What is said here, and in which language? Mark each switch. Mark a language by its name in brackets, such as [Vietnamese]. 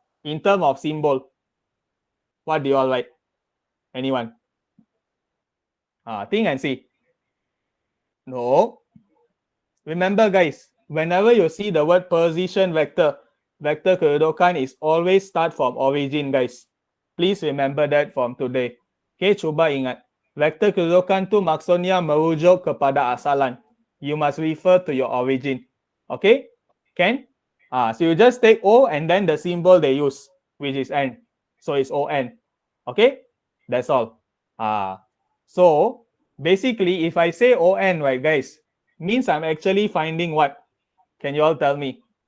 [English] In terms of symbol, what do you all write? Anyone? Think and see. No. Remember, guys, whenever you see the word position vector, vector kedudukan is always start from origin, guys. Please remember that from today. [Malay] Okay, cuba ingat. Vector kedudukan tu maksudnya merujuk kepada asalan. [English] You must refer to your origin. Okay? Can? So you just take O and then the symbol they use, which is N. So it's ON. Okay? That's all. So basically, if I say ON, right, guys, means I'm actually finding what? Can you all tell me?